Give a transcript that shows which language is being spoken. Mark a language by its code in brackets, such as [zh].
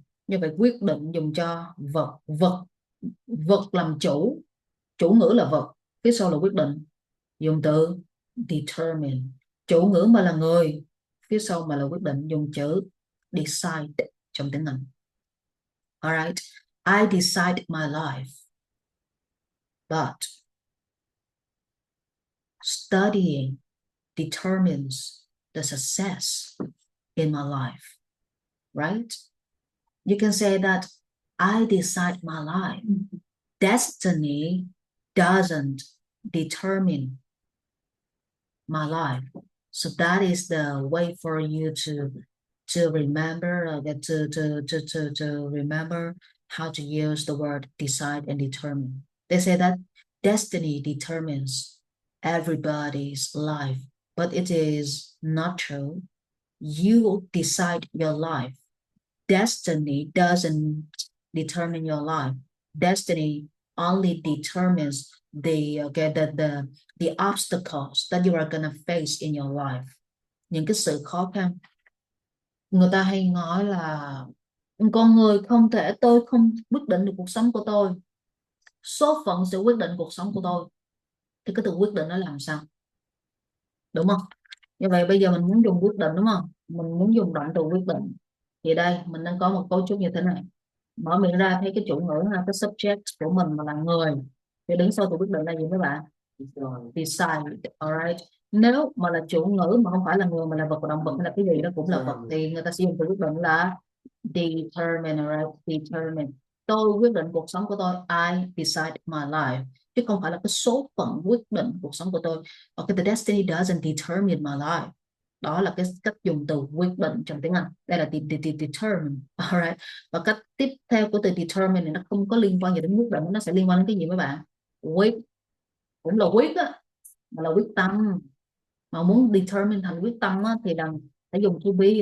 [vi] Như vậy quyết định dùng cho vật làm chủ ngữ là vật, phía sau là quyết định, dùng từ determine. Chủ ngữ mà là người, phía sau mà là quyết định, dùng chữ decide trong tiếng Anh. [en] Alright, I decide my life, but studying determines the success in my life, right? You can say that I decide my life. Destiny doesn't determine my life. So that is the way for you to remember to remember how to use the word decide and determine. They say that destiny determines everybody's life, but it is not true. You decide your life. Destiny doesn't determine your life. Destiny only determines the obstacles that you are gonna face in your life. [vi] Những cái sự khó khăn. Người ta hay nói là con người không thể, tôi không quyết định được cuộc sống của tôi, số phận sẽ quyết định cuộc sống của tôi. Thì cái từ quyết định nó làm sao, đúng không? Như vậy bây giờ mình muốn dùng quyết định, đúng không? Mình muốn dùng động từ quyết định, thì đây mình đang có một cấu trúc như thế này. Mở miệng ra thấy cái chủ ngữ ha, cái subject của mình mà là người, thì đứng sau từ quyết định là gì các bạn? Decide. Alright, nếu mà là chủ ngữ mà không phải là người mà là vật và động vật hay là cái gì đó cũng là vật, thì người ta sử dụng từ quyết định là determine. Right, determine. Tôi quyết định cuộc sống của tôi, [en] I decide my life, [vi] chứ không phải là cái số phận quyết định cuộc sống của tôi. [en] Okay, the destiny doesn't determine my life. [vi] Đó là cái cách dùng từ quyết định trong tiếng Anh. Đây là determine. Alright, và cách tiếp theo của từ determine này nó không có liên quan gì đến quyết định, nó sẽ liên quan đến cái gì mấy bạn? Quyết, cũng là quyết á, mà là quyết tâm. Mà muốn determine thành quyết tâm á, thì đừng phải dùng to be.